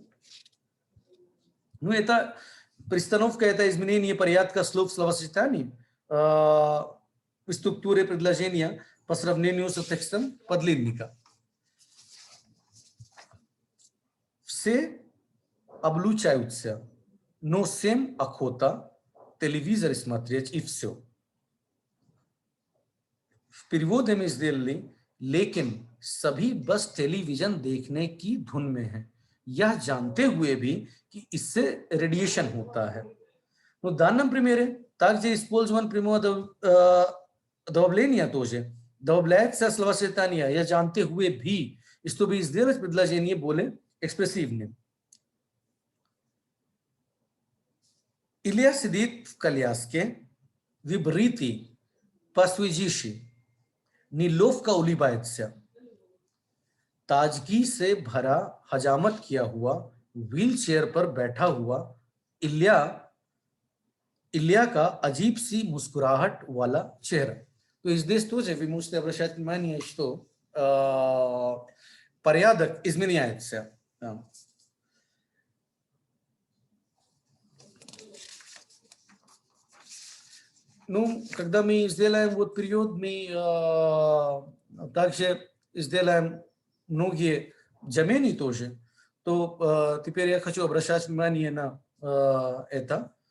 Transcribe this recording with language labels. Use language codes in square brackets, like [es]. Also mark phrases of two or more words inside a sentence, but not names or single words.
[ru] Ну, это перестановка, это изменение порядка слов словосочетаний в структуре предложения по сравнению с текстом подлинника. Все облучаются, но всем охота телевизор смотреть и все. В переводе мы сделали, [hi] लेकिन सभी बस टेलीविजन देखने की धुन में हैं, यह जानते हुए भी कि इससे रेडिएशन होता है. [ru] Но в данном примере также использован прямое добавление тоже. Добавляется словосочетание «я [hi] जानते हुए भी», [ru] чтобы сделать предложение более экспрессивным. Илья сидит в коляске, выбритый, посвежевший, неловко улыбается. [hi] ताजगी से भरा हजामत किया हुआ व्हील चेयर पर बैठा हुआ इलिया का अजीब सी मुस्कुराहट वाला चेहरा. [ru] То есть здесь тоже вы можете обращать внимание, что порядок изменяется. Ну, когда мы сделаем вот период, мы также сделаем многие замены тоже, то теперь я хочу обращать внимание на это.